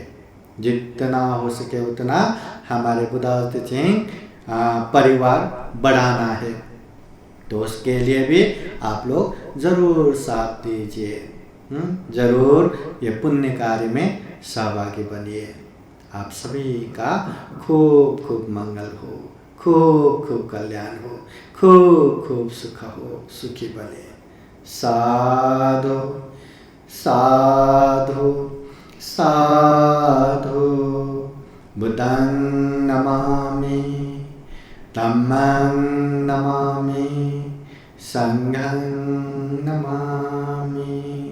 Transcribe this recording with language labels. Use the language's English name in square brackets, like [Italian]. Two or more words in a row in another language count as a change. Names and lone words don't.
[Hindi] जितना हो सके उतना हमारे बुद्धावस्थ तेचिंग परिवार बढ़ाना है, तो उसके लिए भी आप लोग ज़रूर साथ दीजिए। ज़रूर ये पुण्य कार्य में सहभागी बनिए। आप सभी का खूब खूब मंगल हो, खूब खूब कल्याण हो, खूब खूब सुख हो, सुखी बने। साधु साधु साधु। [Pali] बुद्धं नमामि, धम्मं नमामि, संघं नमामि।